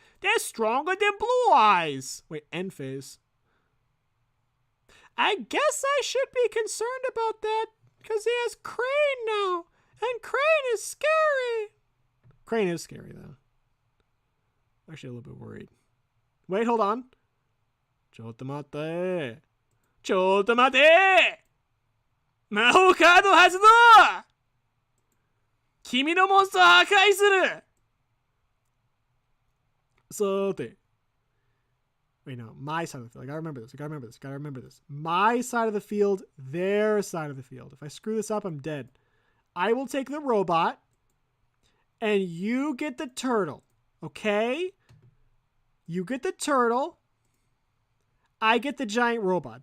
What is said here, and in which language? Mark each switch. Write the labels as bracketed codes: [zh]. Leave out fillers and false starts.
[en] That's stronger than Blue Eyes. Wait, end phase. I guess I should be concerned about that because he has Crane now. And Crane is scary. Crane is scary, though. I'm actually a little bit worried. Wait, hold on. [ja] ちょっと待ってちょっと待て魔法カード発動君のモンスターを破壊するさて [en] Wait, no. My side of the field. I gotta remember this. I gotta remember this. I gotta remember this. My side of the field, their side of the field. If I screw this up, I'm dead. I will take the robot, and you get the turtle. Okay? You get the turtle. I get the giant robot.